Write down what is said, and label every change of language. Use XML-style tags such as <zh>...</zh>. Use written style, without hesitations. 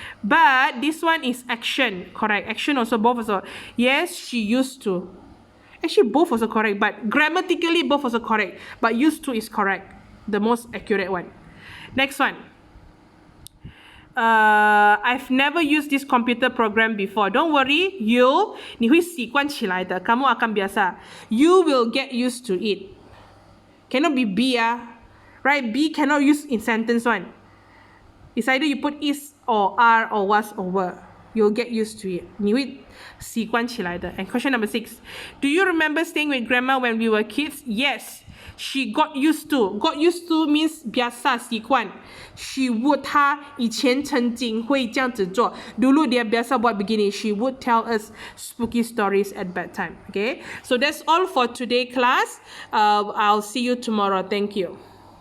<en>But this one is action, correct? Action also, both also. Yes, she used to. Actually, both also correct, but grammatically, both also correct. But used to is correct, the most accurate one. Next one. I've never used this computer program before. Don't worry,</en> <zh>你会习惯起来的.</zh> <ms>Kamu akan biasa.</ms> <en>You will get used to it. Cannot be be, right? Be cannot use in sentence one. It's either you put is or are or was or were. You'll get used to it.</en> <zh>你会习惯起来的.</zh> <en>And question number 6. Do you remember staying with grandma when we were kids? Yes. She got used to. Got used to means biasa, 习惯. She would,</en> <zh>她以前曾经会这样子做.</zh> <ms>Dulu dia biasa buat begini.</ms> <en>She would tell us spooky stories at bedtime. Okay? So that's all for today, class. I'll see you tomorrow. Thank you.</en>